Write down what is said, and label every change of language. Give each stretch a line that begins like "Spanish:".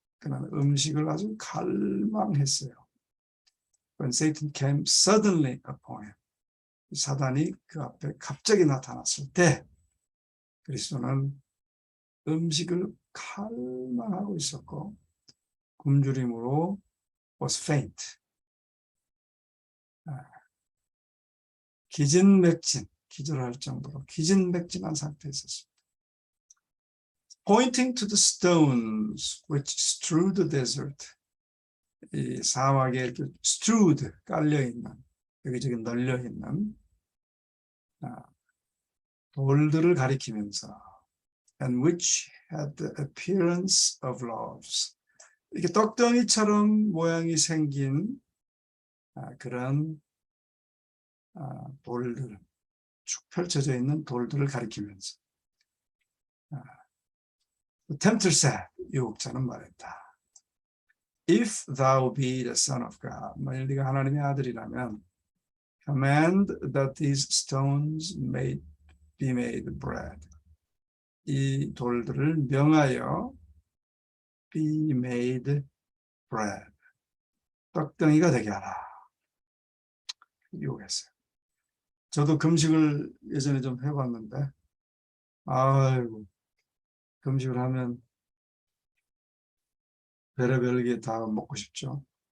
Korean: 그는 음식을 아주 갈망했어요.
English: When Satan came suddenly upon him.
Korean: 사단이 그 앞에 갑자기 나타났을 때 그리스도는 음식을 갈망하고 있었고 굶주림으로
English: was faint.
Korean: 기진맥진, 기절할 정도로 기진맥진한 상태에 있었습니다.
English: Pointing to the stones which strewed the desert.
Korean: 이 사막에 이렇게 strewed, 깔려있는, 여기저기 널려있는 돌들을 가리키면서
English: and which had the appearance of loaves.
Korean: 이렇게 떡덩이처럼 모양이 생긴 그런 돌들, 쭉 펼쳐져 있는 돌들을 가리키면서
English: The tempter said,
Korean: 유혹자는 말했다.
English: If thou be the son of God,
Korean: 만일 네가 하나님의 아들이라면
English: command that these stones may be made bread.
Korean: 이 돌들을 명하여
English: be made bread.
Korean: 떡덩이가 되게 하라. 유혹했어요. 저도 금식을 예전에 좀 해봤는데 아이고 금식을 하면 별의별 게 다 먹고 싶죠.